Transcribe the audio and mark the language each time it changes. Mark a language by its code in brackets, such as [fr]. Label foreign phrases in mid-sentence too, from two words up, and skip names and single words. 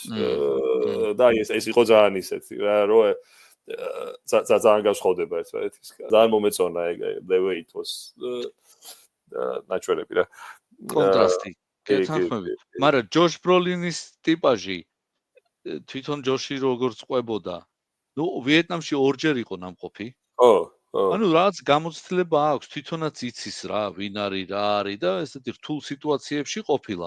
[ka] და ეს იყო ძალიან ისეთი რა რომ ძალიან განსხვავდება ერთმანეთისგან. ძალიან მომეწონა [en] the way it was [ka] ნაჩვენები რა. კონტრასტი. გეთანხმები. მაგრამ ჯოშ ბროლინის ტიპაჟი თვითონ ჯოში როგორ წყვებოდა. ნუ ვიეტნამში ორჯერ იყო ნამყოფი. ხო. ანუ რაც გამოცდილება აქვს, თვითონაც იცის რა, ვინ არის, რა არის და ესეთი რთულ სიტუაციებში ყოფილა.